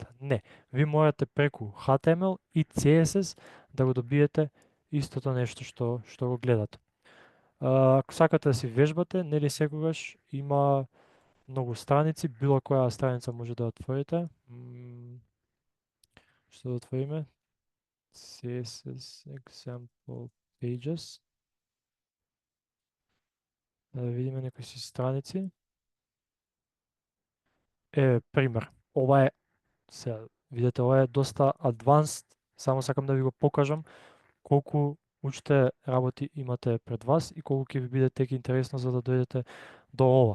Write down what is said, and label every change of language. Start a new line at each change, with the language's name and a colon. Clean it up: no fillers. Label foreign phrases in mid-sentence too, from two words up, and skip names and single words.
Macedonian: Не, ви морате преку HTML и CSS да го добиете истото нешто што го гледате. Ако сакате да си вежбате, нели секогаш има многу страници, било која страница може да отворите. Што да отвориме?
English: CSS example pages.
Macedonian: Да видиме некои си страници. е пример. Ова е, сега, видете, ова е доста advanced, само сакам да ви го покажам колку уште работи имате пред вас и колку ќе ви биде тек интересно за да дојдете до ова.